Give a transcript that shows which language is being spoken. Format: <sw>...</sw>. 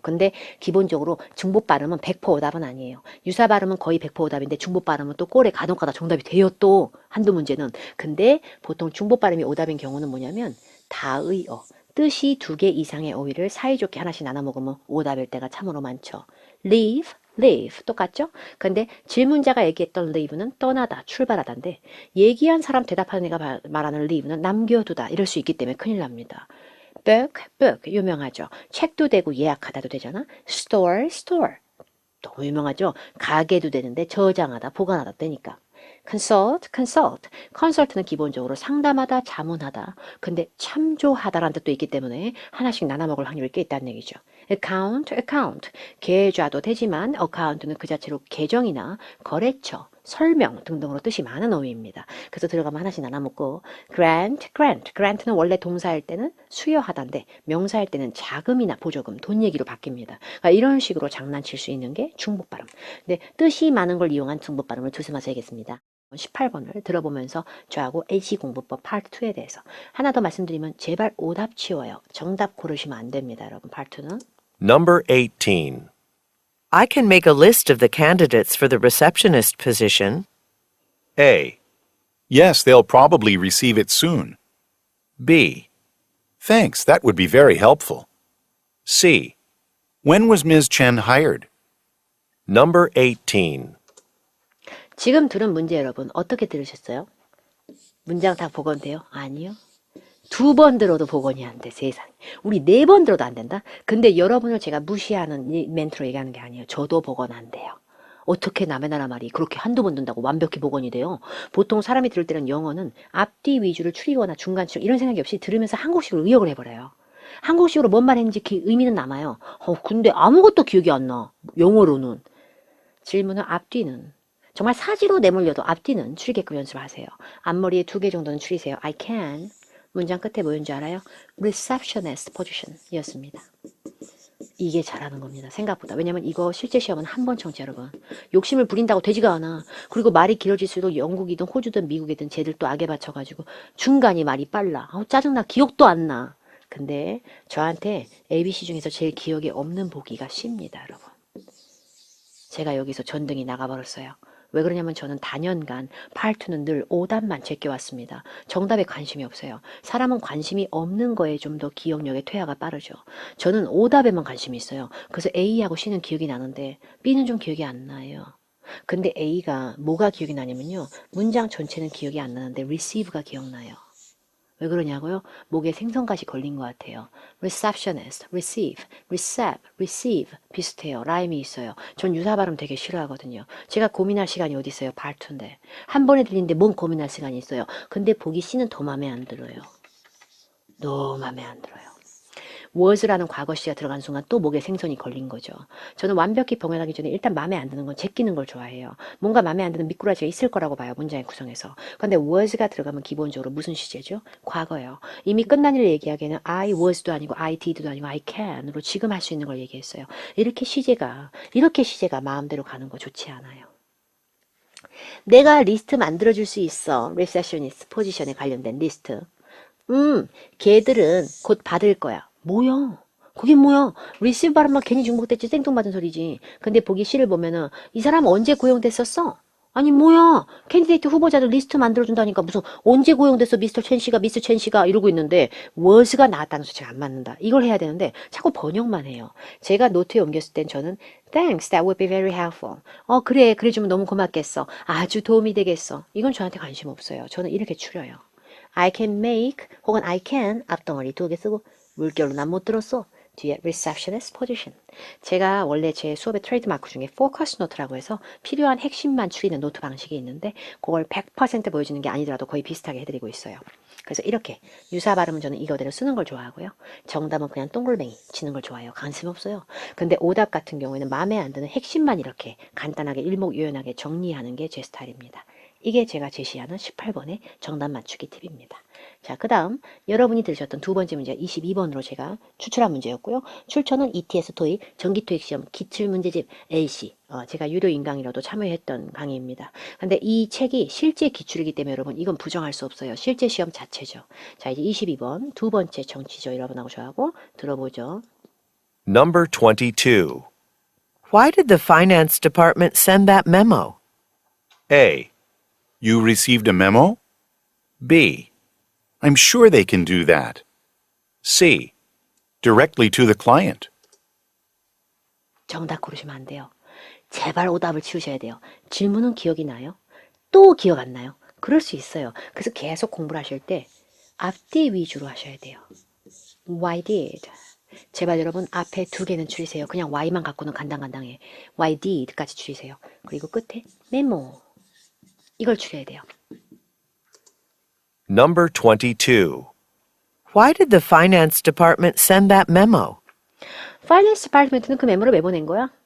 <ko>근데 기본적으로 중복 발음은 100% 오답은 아니에요. 유사 발음은 거의 100% 오답인데 중복 발음은 또 꼴에 간혹가다 정답이 돼요. 또 한두 문제는. 근데 보통 중복 발음이 오답인 경우는 뭐냐면 다의어, 뜻이 두 개 이상의 어휘를 사이좋게 하나씩 나눠 먹으면 오답일 때가 참으로 많죠.</ko> <en>leave, leave</en> <ko>똑같죠? 근데 질문자가 얘기했던 leave는 떠나다, 출발하다인데 얘기한 사람 대답하는 애가 말하는 leave는 남겨두다 이럴 수 있기 때문에 큰일 납니다.</ko> <en>book, book</en> <ko>유명하죠. 책도 되고 예약하다도 되잖아. store, store 너무 유명하죠. 가게도 되는데 저장하다, 보관하다 되니까.</ko> <en>consult, consult.</en> <ko>consult는 기본적으로 상담하다, 자문하다. 근데 참조하다라는 뜻도 있기 때문에 하나씩 나눠 먹을 확률이 꽤 있다는 얘기죠.</ko> <en>account, account.</en> <ko>계좌도 되지만 account는 그 자체로 계정이나 거래처, 설명 등등으로 뜻이 많은 어휘입니다. 그래서 들어가면 하나씩 나눠 먹고 grant, grant. grant는 원래 동사일 때는 수여하다인데 명사일 때는 자금이나 보조금, 돈 얘기로 바뀝니다. 그러니까 이런 식으로 장난칠 수 있는 게 중복 발음. 근데 뜻이 많은 걸 이용한 중복 발음을 두스마서 하겠습니다. 18번을 들어보면서 저하고 LC공부법 파트 2에 대해서 하나 더 말씀드리면 제발 오답 치워요. 정답 고르시면 안 됩니다. 여러분 파트 2는</ko> <en>Number 18. I can make a list of the candidates for the receptionist position. A. Yes, they'll probably receive it soon. B. Thanks, that would be very helpful. C. When was Ms. Chen hired? Number 18.</en> <ko>지금 들은 문제 여러분 어떻게 들으셨어요? 문장 다 복원돼요? 아니요. 2번 들어도 복원이 안 돼, 세상. 우리 4번 들어도 안 된다? 근데 여러분을 제가 무시하는 이 멘트로 얘기하는 게 아니에요. 저도 복원 안 돼요. 어떻게 남의 나라 말이 그렇게 한두 번 듣는다고 완벽히 복원이 돼요? 보통 사람이 들을 때는 영어는 앞뒤 위주를 추리거나 중간치로 이런 생각이 없이 들으면서 한국식으로 의역을 해버려요. 한국식으로 뭔 말 했는지 의미는 남아요. 근데 아무것도 기억이 안 나. 영어로는. 질문은 앞뒤는. 정말 사지로 내몰려도 앞뒤는 추리게끔 연습하세요. 앞머리에 2개 정도는 추리세요.</ko> <en>I can.</en> <ko>문장 끝에 뭐였는지 알아요?</ko> <en>receptionist position</en> <ko>이었습니다. 이게 잘하는 겁니다. 생각보다. 왜냐면 이거 실제 시험은 한 번 청취 여러분. 욕심을 부린다고 되지가 않아. 그리고 말이 길어질수록 영국이든 호주든 미국이든 쟤들 또 악에 받쳐가지고 중간이 말이 빨라. 짜증나. 기억도 안 나. 근데 저한테 ABC 중에서 제일 기억에 없는 보기가 C입니다. 여러분. 제가 여기서 전등이 나가버렸어요. 왜 그러냐면 저는 단연간 파트2는 늘 오답만 제껴왔습니다. 정답에 관심이 없어요. 사람은 관심이 없는 거에 좀 더 기억력의 퇴화가 빠르죠. 저는 오답에만 관심이 있어요. 그래서 A하고 C는 기억이 나는데 B는 좀 기억이 안 나요. 근데 A가 뭐가 기억이 나냐면요. 문장 전체는 기억이 안 나는데 receive가 기억나요. 왜 그러냐고요? 목에 생선가시 걸린 것 같아요.</ko> <en>receptionist, receive, receive, receive</en> <ko>비슷해요. 라임이 있어요. 전 유사 발음 되게 싫어하거든요. 제가 고민할 시간이 어디 있어요? 발투인데. 한 번에 들리는데 뭔 고민할 시간이 있어요. 근데 보기 C는 더 마음에 안 들어요. 너무 마음에 안 들어요. was라는 과거시가 들어간 순간 또 목에 생선이 걸린 거죠. 저는 완벽히 병행하기 전에 일단 마음에 안 드는 건 제끼는 걸 좋아해요. 뭔가 마음에 안 드는 미꾸라지가 있을 거라고 봐요. 문장의 구성에서. 근데 was가 들어가면 기본적으로 무슨 시제죠? 과거예요. 이미 끝난 일을 얘기하기에는</ko> <en>I was</en> <ko>도 아니고</ko> <en>I did</en> <ko>도 아니고</ko> <en>I can</en> <ko>으로 지금 할 수 있는 걸 얘기했어요. 이렇게 시제가 마음대로 가는 거 좋지 않아요. 내가 리스트 만들어줄 수 있어. receptionist 포지션에 관련된 리스트. 걔들은 곧 받을 거야. 뭐야? 그게 뭐야? 리시브 발음만 괜히 중복됐지 생뚱맞은 소리지. 근데 보기 C를 보면은 이 사람 언제 고용됐었어? 아니 뭐야? 캔디데이트 후보자들 리스트 만들어준다니까 무슨 언제 고용됐어 미스터 첸씨가 미스 첸씨가 이러고 있는데 was가 나왔다는 수치가 안 맞는다. 이걸 해야 되는데 자꾸 번역만 해요. 제가 노트에 옮겼을 땐 저는</ko> <en>Thanks, that would be very helpful.</en> <ko>그래 그래주면 너무 고맙겠어. 아주 도움이 되겠어. 이건 저한테 관심 없어요. 저는 이렇게 추려요.</ko> <en>I can make</en> <ko>혹은</ko> <en>I can</en> <ko>앞덩어리 2개 쓰고 물결로 난 못 들었어. 뒤에 receptionist position. 제가 원래 제 수업의 트레이드마크 중에 focus note라고 해서 필요한 핵심만 추리는 노트 방식이 있는데 그걸 100% 보여주는 게 아니더라도 거의 비슷하게 해드리고 있어요. 그래서 이렇게 유사 발음은 저는 이거대로 쓰는 걸 좋아하고요. 정답은 그냥 동글뱅이 치는 걸 좋아해요. 관심 없어요. 근데 오답 같은 경우에는 마음에 안 드는 핵심만 이렇게 간단하게 일목요연하게 정리하는 게 제 스타일입니다. 이게 제가 제시하는 18번의 정답 맞추기 팁입니다. 자, 그 다음 여러분이 들으셨던 두 번째 문제 22번으로 제가 추출한 문제였고요. 출처는 ETS 토익, 정기 토익 시험 기출 문제집 LC. 제가 유료 인강이라도 참여했던 강의입니다. 근데 이 책이 실제 기출이기 때문에 여러분 이건 부정할 수 없어요. 실제 시험 자체죠. 자, 이제 22번 두 번째 정치죠. 여러분하고 저하고 들어보죠.</ko> <en>Number 22. Why did the finance department send that memo? A, You received a memo? B, I'm sure they can do that. C, Directly to the client.</en> <ko>정답 고르시면 안 돼요. 제발 오답을 치우셔야 돼요. 질문은 기억이 나요? 또 기억 안 나요? 그럴 수 있어요. 그래서 계속 공부를 하실 때 앞뒤 위주로 하셔야 돼요.</ko> <en>Why did?</en> <ko>제발 여러분 앞에 두 개는 줄이세요. 그냥 Y만 갖고는 간당간당해.</ko> <en>Why did</en> <ko>까지 줄이세요. 그리고 끝에 메모. 이걸 줄여야 돼요.</ko> <en>Number 22. Why did the finance department send that memo?</en> <ko>파이낸스 디파트먼트는 그 메모를 왜 보낸 거야?</ko>